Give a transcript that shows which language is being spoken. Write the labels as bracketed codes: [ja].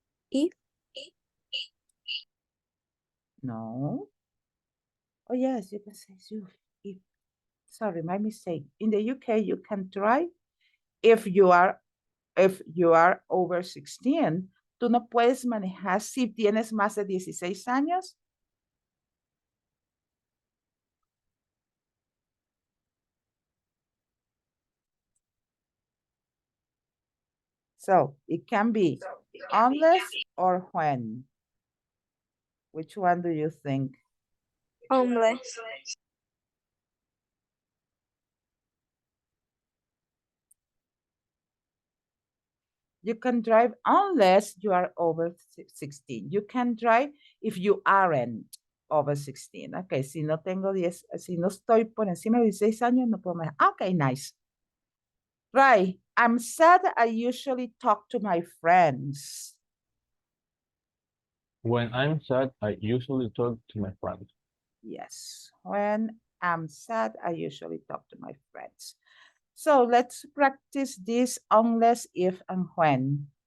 [en] if, No. Oh, yes, you can say if. Sorry, my mistake. In the UK, you can drive if you are over 16. [es] Tú no puedes manejar si tienes más de 16 años. [en] So it can be unless or when. Which one do you think? unless, You can drive unless you are over 16. You can drive if you aren't over 16. [es] Okay, si no tengo 10, si no estoy por encima de 16 años, no puedo manejar. [en] Okay, nice. Right, I'm sad I usually talk to my friends. When I'm sad, I usually talk to my friends. Yes, when I'm sad, I usually talk to my friends. So let's practice this unless, if, and when.